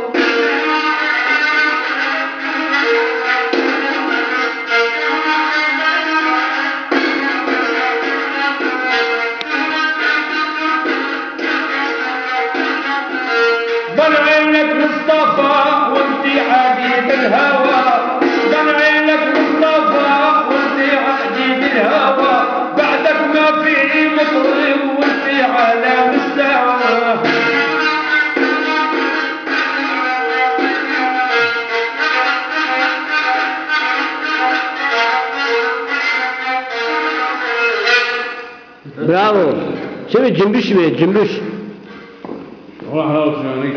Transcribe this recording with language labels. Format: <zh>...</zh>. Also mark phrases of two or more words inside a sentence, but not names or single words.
<ar>بن عينك مصطفى وانتي عجيب الهوى بن عينك مصطفى وانتي عجيب الهوى بعدك ما في مطرب وانتي على مستوى.</ar> <tr>Bravo. Şimdi cümbüş mi? Cümbüş. Allah razı olsun yani.</tr>